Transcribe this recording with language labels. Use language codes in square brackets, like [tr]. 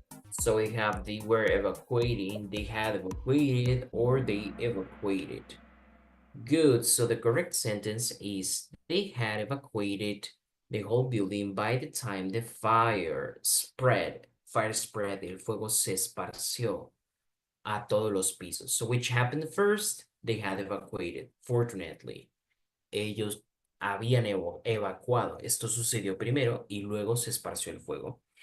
[en] So we have they were evacuating, they had evacuated, or they evacuated. Good, so the correct sentence is they had evacuated the whole building by the time the fire spread. Fire spread, [es] el fuego se esparció a todos los pisos. [en] So which happened first? They had evacuated, fortunately. [es] Ellos habían evacuado. Esto sucedió primero y luego se esparció el fuego.